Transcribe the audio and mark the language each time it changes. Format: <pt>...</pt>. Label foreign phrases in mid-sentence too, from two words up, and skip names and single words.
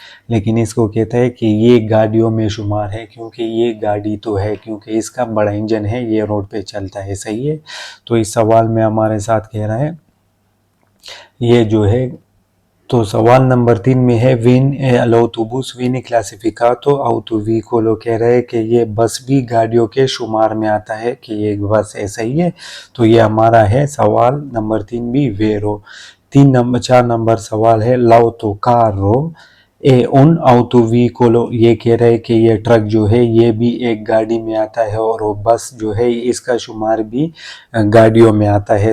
<ur>لیکن اس کو کہتا ہے کہ یہ گاڑیوں میں شمار ہے کیونکہ یہ گاڑی تو ہے، کیونکہ اس کا بڑا انجن ہے، یہ روڈ پہ چلتا ہے، صحیح ہے. تو اس سوال میں ہمارے ساتھ کہہ رہا ہے یہ جو ہے تو سوال نمبر 3 میں ہے وِن</ur> <it>l'autobus viene classificato autovicolo,</it> <ur>کہہ رہے ہیں کہ یہ بس بھی گاڑیوں کے شمار میں آتا ہے کہ یہ بس ایسا ہی ہے. تو یہ ہمارا ہے سوال نمبر 3 بھی ویرو. 4 نمبر سوال ہے</ur> <it>l'autocarro è un autovicolo,</it> <ur>یہ کہہ رہے ہیں کہ یہ ٹرک جو ہے یہ بھی ایک گاڑی میں آتا ہے اور وہ بس جو ہے اس کا شمار بھی گاڑیوں میں آتا ہے.</ur>